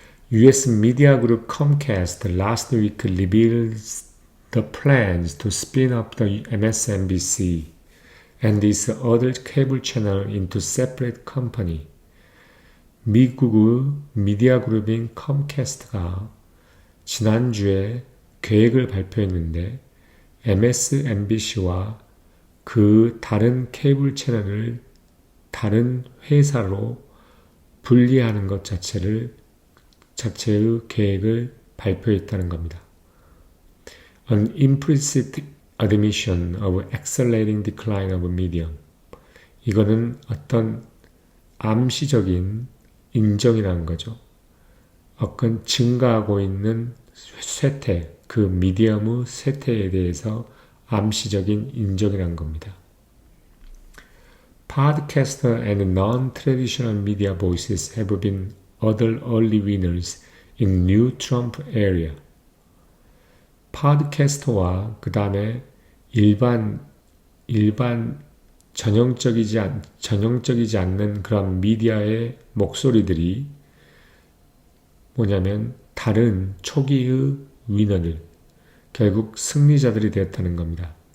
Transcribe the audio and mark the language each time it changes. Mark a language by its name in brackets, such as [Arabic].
[English] US media group Comcast last week revealed the plans to spin up the MSNBC and its other cable channel into separate company. [Korean] 미국의 미디어 그룹인 컴캐스트가 지난주에 계획을 발표했는데 MSNBC와 그 다른 케이블 채널을 다른 회사로 분리하는 것 자체의 계획을 발표했다는 겁니다. [English] An implicit admission of accelerating decline of medium. [Korean] 이거는 어떤 암시적인 인정이라는 거죠. 어떤 증가하고 있는 쇠퇴, 그 미디엄의 쇠퇴에 대해서 암시적인 인정이라는 겁니다. [English] Podcaster and non-traditional media voices have been other early winners in new Trump area. [Korean] 팟캐스터와 그 다음에 일반 전형적이지 않는 그런 미디어의 목소리들이 뭐냐면 다른 초기의 위너들, 결국 승리자들이 되었다는 겁니다.